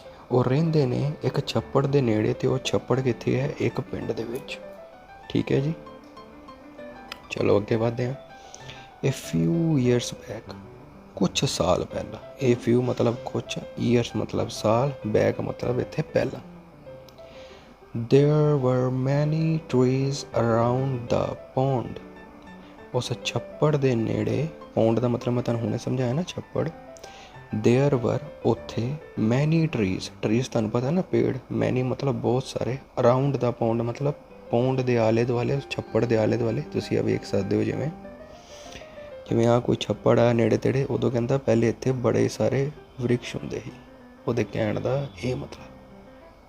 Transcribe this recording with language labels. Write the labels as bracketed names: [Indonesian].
[Punjabi] ਉਹ ਰਹਿੰਦੇ ਨੇ ਇੱਕ ਛੱਪੜ ਦੇ ਨੇੜੇ, ਅਤੇ ਉਹ ਛੱਪੜ ਕਿੱਥੇ ਹੈ? ਇੱਕ ਪਿੰਡ ਦੇ ਵਿੱਚ। ਠੀਕ ਹੈ ਜੀ, ਚਲੋ ਅੱਗੇ ਵੱਧਦੇ ਹਾਂ। [English] a few years back, [Punjabi] ਕੁਛ ਸਾਲ ਪਹਿਲਾਂ। ਏ ਫਿਊ ਮਤਲਬ ਕੁਛ, ਈਅਰਸ ਮਤਲਬ ਸਾਲ, ਬੈਕ ਮਤਲਬ ਇੱਥੇ ਪਹਿਲਾਂ। [English] There were many trees around the pond. [Punjabi] ਉਸ ਛੱਪੜ ਦੇ ਨੇੜੇ, ਪੌਂਡ ਦਾ ਮਤਲਬ ਮੈਂ ਤੁਹਾਨੂੰ ਹੁਣੇ ਸਮਝਾਇਆ ਨਾ ਛੱਪੜ। [English] There were [Punjabi] ਉੱਥੇ, many trees, trees ਤੁਹਾਨੂੰ ਪਤਾ ਨਾ ਪੇੜ, many ਮਤਲਬ ਬਹੁਤ ਸਾਰੇ, around ਦਾ ਪੌਂਡ ਮਤਲਬ ਪੌਂਡ ਦੇ ਆਲੇ ਦੁਆਲੇ, ਛੱਪੜ ਦੇ ਆਲੇ ਦੁਆਲੇ। ਤੁਸੀਂ ਆ ਵੇਖ ਸਕਦੇ ਹੋ, ਜਿਵੇਂ ਆਹ ਕੋਈ ਛੱਪੜ ਆ ਨੇੜੇ ਤੇੜੇ, ਉਦੋਂ ਕਹਿੰਦਾ ਪਹਿਲੇ ਇੱਥੇ ਬੜੇ ਸਾਰੇ ਵ੍ਰਿਕਸ਼ ਹੁੰਦੇ ਸੀ, ਉਹਦੇ ਕਹਿਣ ਦਾ ਇਹ ਮਤਲਬ।